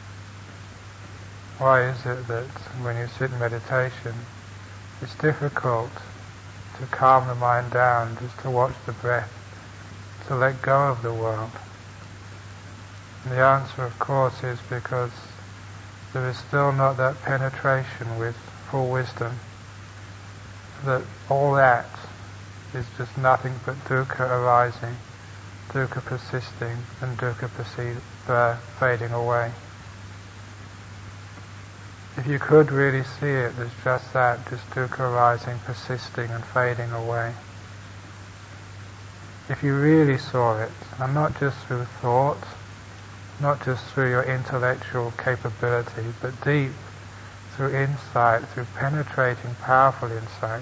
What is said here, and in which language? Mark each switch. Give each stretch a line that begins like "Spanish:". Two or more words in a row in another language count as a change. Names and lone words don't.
English: Why is it that when you sit in meditation, it's difficult to calm the mind down, just to watch the breath, to let go of the world? And the answer, of course, is because there is still not that penetration with full wisdom, that all that is just nothing but dukkha arising, dukkha persisting, and dukkha fading away. If you could really see it as just that, just dukkha arising, persisting, and fading away. If you really saw it, and not just through thought, not just through your intellectual capability, but deep through insight, through penetrating, powerful insight.